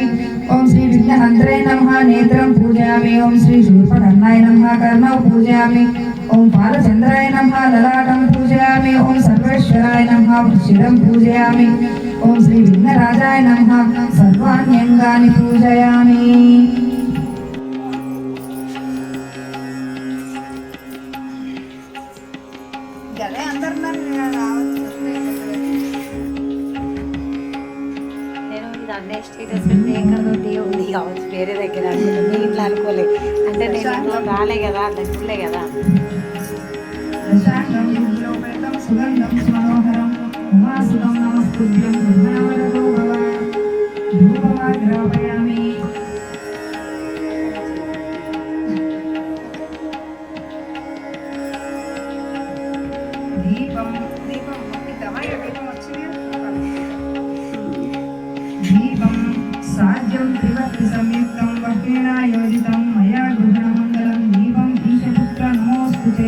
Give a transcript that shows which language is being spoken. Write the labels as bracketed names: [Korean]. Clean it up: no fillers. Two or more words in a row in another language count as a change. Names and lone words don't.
[Sanskrit] ओम श्री विघ्नहन्त्रे नमः नेत्रं पूजयामि। ओम श्री शूर्पकर्णाय नमः कर्णौ पूजयामि। ओम बालचन्द्राय नमः ललाटं पूजयामि। ओम सर्वेश्वराय नमः शिरं पूजयामि। ओम श्री विघ्नराजाय नमः सर्वाण्यङ्गानि पूजयामि। [Telugu] నేను స్టేటస్ పెడితే ఎక్కడోటి ఉంది కావచ్చు వేరే దగ్గర అనుకుంటే మీ ఇంట్లో అనుకోలే అంటే నేను ఇంట్లో రాలే కదా దగ్గరలే కదా. [Sanskrit] सुगन्धं मनोहरं उमासुतं नमस्तुभ्यं ब्रह्मणवरदो भव। धूपमाग्रापयामि। दीपं साध्यं त्रिवक्ति संयुक्तं वह्नेन योजितं मया गृहणमण्डलं दीपं ईशपुत्र नमोऽस्तु ते।